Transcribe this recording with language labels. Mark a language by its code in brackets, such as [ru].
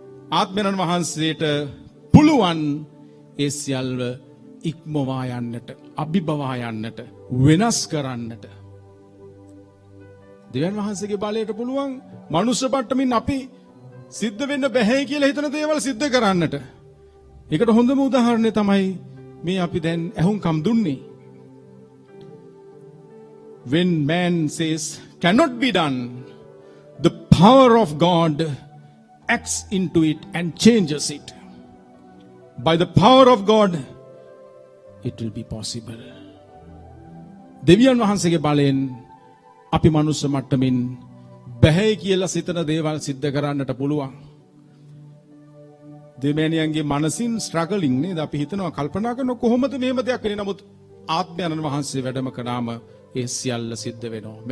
[si] ආත්මයන් වහන්සේට පුළුවන් ඒ සියල්ව ඉක්මවා යන්නට, අභිබවා යන්නට, වෙනස් කරන්නට. දෙවියන් වහන්සේගේ බලයට පුළුවන් මනුෂ්‍ය මට්ටමින් අපි සිද්ධ වෙන්න බැහැ කියලා හිතන දේවල් සිද්ධ කරන්නට. ඒකට හොඳම උදාහරණය තමයි මේ අපි දැන් ඇහුම්කම් දුන්නේ. [en] When man says cannot be done, the power of God acts into it and changes it. By the power of God, it will be possible. [si] දෙවියන් වහන්සේගේ බලයෙන් අපි මනුස්ස මට්ටමින් බැහැ කියලා සිතන දේවල් සිද්ධ කරන්නට පුළුවන්. දෙමෑණියන්ගේ මනසින් ස්ට්‍රගලින් නේද? අපි හිතනවා, කල්පනා කරනවා කොහොමද මෙහෙම දෙයක් වෙන්නේ? නමුත් ආත්මයන් වහන්සේ වැඩම කරාම ඒ සියල්ල සිද්ධ වෙනවා.